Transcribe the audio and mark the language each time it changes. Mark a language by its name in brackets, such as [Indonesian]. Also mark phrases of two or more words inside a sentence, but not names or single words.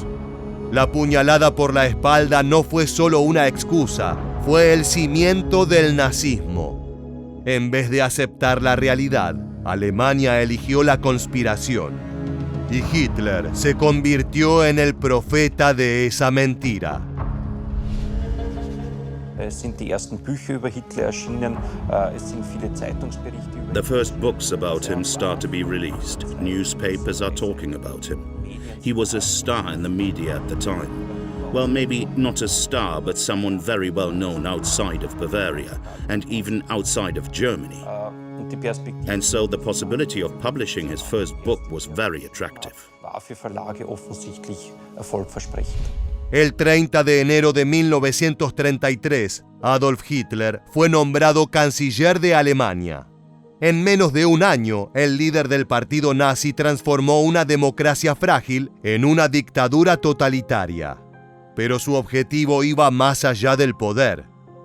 [Spanish] La puñalada por la espalda no fue solo una excusa, fue el cimiento del nazismo. En vez de aceptar la realidad, Alemania eligió la conspiración. Y Hitler se convirtió en el profeta de esa mentira. [German] Sind die ersten Bücher über Hitler erschienen, es sind viele Zeitungsberichte über [English] The first books about him start to be released. Newspapers are talking about him. He was a star in the media at the time. Well, maybe not a star, but someone very well known outside of Bavaria and even outside of Germany. And so the possibility of publishing his first book was very attractive. [German] war für Verlage offensichtlich erfolgversprechend. [Spanish] El 30 de enero de 1933, Adolf Hitler fue nombrado canciller de Alemania. En menos de un año, el líder del partido nazi transformó una democracia frágil en una dictadura totalitaria. Pero su objetivo iba más allá del poder.